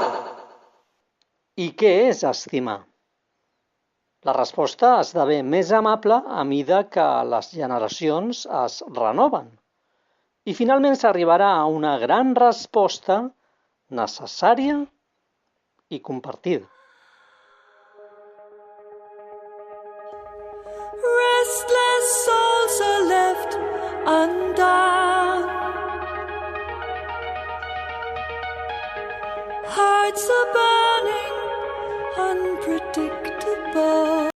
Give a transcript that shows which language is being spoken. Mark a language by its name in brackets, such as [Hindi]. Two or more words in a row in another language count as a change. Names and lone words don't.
[Catalan] I què és estimar? La resposta esdevé més amable a mida que les generacions es renoven. I finalment s'arribarà a una gran resposta necessària i compartida. [English] Restless souls are left undone. Hearts are burning, unpredictable.